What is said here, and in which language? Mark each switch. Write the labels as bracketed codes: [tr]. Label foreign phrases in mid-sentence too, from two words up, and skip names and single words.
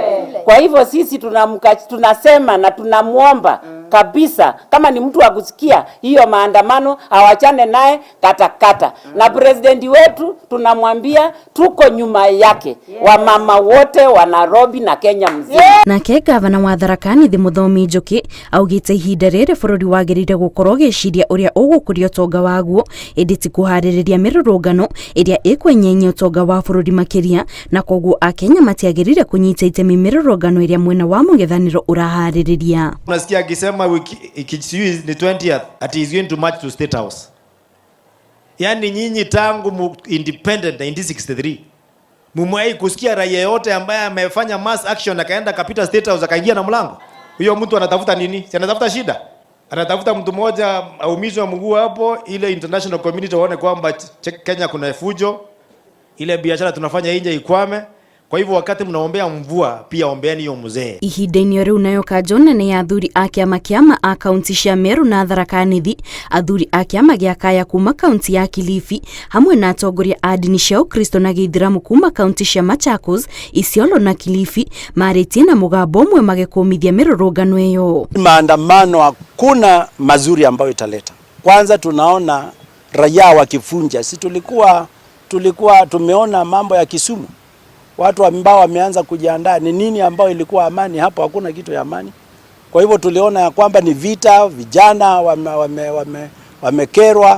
[sw] Kwa hivyo sisi tunasema na tunamuomba kabisa, kama ni mtu wa kusikia hiyo maandamano awachane naye katakata. Na presidenti wetu tunamwambia tuko nyuma yake, wamama wote wa Nairobi na Kenya mzima. [ki] Nake gavana wa Tharaka Nithi Muthomi Njuki augite ihinda riri bururi wagirire gukorwo giciria uria ugukuria utonga waguo indi kuhaririria mirurungano iria ikwenyenya utonga wa bururi makiria, na koguo akenya matiagirire kunyita itemi mirurungano iria mwena wa mung'ethaniro urahaririria. [sw] Unasikia akisema ikisiwi ni 20th ati [en] is going to march to [sw] State House. Yani nyinyi tangu independent 1963 mumwai kusikia raia yote ambaye amefanya [en] mass action [sw] akaenda kapita State House akaingia na mlango? Huyo mtu anatafuta nini? Si anatafuta shida? Anatafuta mtu mmoja aumizwe mguu hapo, ile [en] international community [sw] waone kwamba Kenya kuna fujo, ile biashara tunafanya nje ikwame. Kwa hivyo wakati mnaombea mvua pia ombeani hiyo mzee. [ki] Ihinda-inĩ riu nayo kanjona ni athuri a kiama a kaunti cia Meru na Tharaka Nithi, athuri a kiama gia Kaya kuma kaunti ya Kilifi hamwe na atongoria a ndini cia Ukristo na Gĩithĩramu kuma kaunti cia Machakos, Isiolo na Kilifi maritie na mugambo umwe magĩkũmithia mirurungano iyo. [sw] Maandamano hakuna mazuri ambayo italeta. Kwanza tunaona raia wakifunja. Si tulikuwa tumeona mambo ya Kisumu. Watu ambao wameanza kujiandaa, ni nini ambao ilikuwa amani? Hapo hakuna kitu ya amani. Kwa hivyo tuliona ya kwamba ni vita, vijana wamekerwa.